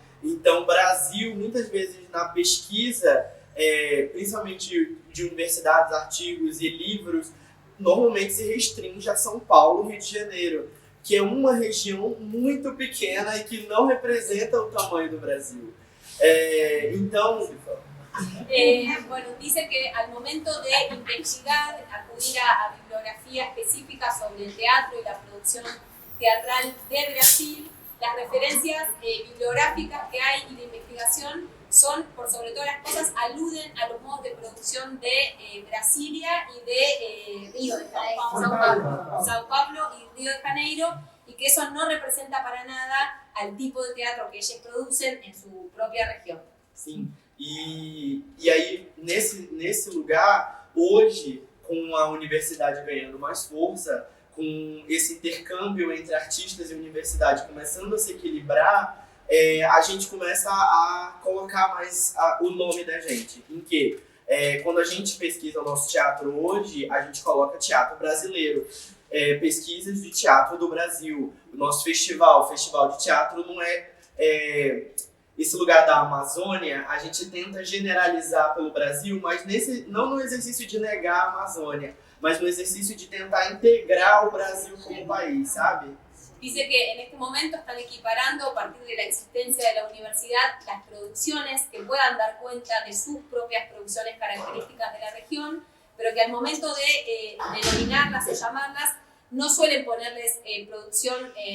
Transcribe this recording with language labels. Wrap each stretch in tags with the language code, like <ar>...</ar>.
<pt>Então, Brasil, muitas vezes na pesquisa, principalmente de universidades, artigos e livros, normalmente se restringe a São Paulo, Rio de Janeiro, que é uma região muito pequena e que não representa o tamanho do Brasil. Então...</pt> <es>Bueno, dice que al momento de investigar, acudir a bibliografía específica sobre el teatro y la producción teatral de Brasil, las referencias bibliográficas que hay y de investigación son, por sobre todas las cosas, aluden a los modos de producción de Brasilia y de Río de Janeiro, Sao Paulo y Río de Janeiro, y que eso no representa para nada al tipo de teatro que ellos producen en su propia región.</es> <pt>Sim. E aí, nesse lugar, hoje, com a universidade ganhando mais força, com esse intercâmbio entre artistas e universidade começando a se equilibrar, a gente começa a colocar mais o nome da gente. Em que, quando a gente pesquisa o nosso teatro hoje, a gente coloca teatro brasileiro. Pesquisas de teatro do Brasil. O nosso festival, o Festival de Teatro, não esse lugar da Amazônia, a gente tenta generalizar pelo Brasil, mas não no exercício de negar a Amazônia. mas no exercício de tentar integrar o Brasil como país, sabe?</pt> <es>Dice que en este momento están equiparando a partir de la existencia de la universidad las producciones que puedan dar cuenta de sus propias producciones características de la región, pero que al momento de denominarlas o llamarlas no suelen ponerles producción</es>